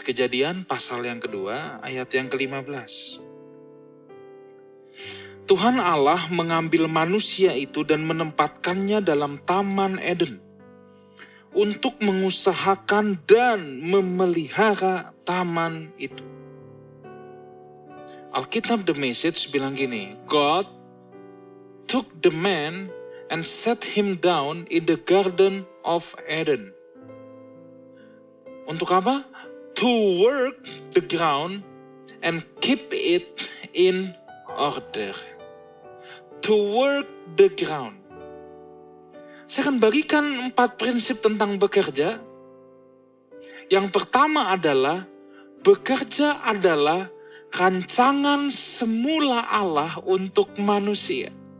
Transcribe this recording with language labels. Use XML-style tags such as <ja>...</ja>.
<id>Kejadian pasal yang kedua, ayat yang ke-15. Tuhan Allah mengambil manusia itu dan menempatkannya dalam Taman Eden untuk mengusahakan dan memelihara taman itu. Alkitab The Message bilang gini,</id> <en>God took the man and set him down in the Garden of Eden.</en> <id>Untuk apa?</id> <en>To work the ground and keep it in order. To work the ground.</en> <id>Saya akan bagikan 4 prinsip tentang bekerja. Yang pertama adalah, bekerja adalah rancangan semula Allah untuk manusia.</id>